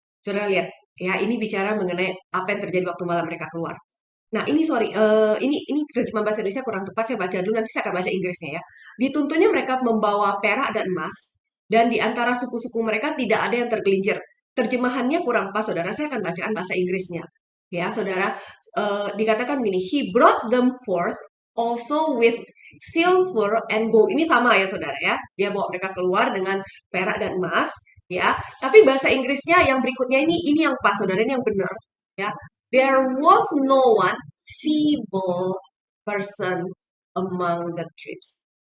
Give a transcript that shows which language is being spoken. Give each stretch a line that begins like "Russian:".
Indonesian: Saudara lihat ya, ini bicara mengenai apa yang terjadi waktu malam mereka keluar. Nah ini sorry, ini terjemahan bahasa Indonesia kurang tepat, saya baca dulu, nanti saya akan baca Inggrisnya ya. Dituntunnya mereka membawa perak dan emas, dan di antara suku-suku mereka tidak ada yang tergelincir. Terjemahannya kurang pas, saudara. Saya akan bacaan bahasa Inggrisnya. Ya, saudara, dikatakan gini,
English: He brought them forth also with silver and gold.
Indonesian: Ini sama ya, saudara ya. Dia bawa mereka keluar dengan perak dan emas, ya. Tapi bahasa Inggrisnya yang berikutnya ini yang pas, saudara, ini yang benar, ya.
English: There was no one feeble person among the tribes.